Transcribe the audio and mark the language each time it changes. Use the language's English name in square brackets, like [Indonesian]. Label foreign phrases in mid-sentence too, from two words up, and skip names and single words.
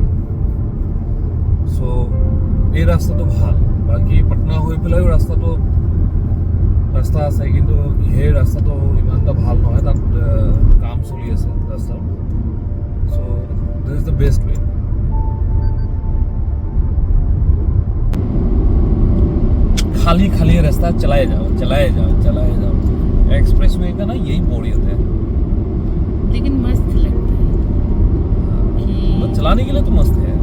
[Assamese] চ' এই ৰাস্তাটো ভাল। বাকী পাটনা হৈ পেলাইও ৰাস্তা আছে, কিন্তু সেই ৰাস্তাটো ইমান এটা ভাল নহয়, তাত কাম চলি আছে ৰাস্তাৰ। [English] So this is the best way. [Hindi] खाली रास्ता चलाए जाओ। एक्सप्रेसवे का ना यही बोरियत है, लेकिन मस्त लगता है तो कि चलाने के लिए तो मस्त है।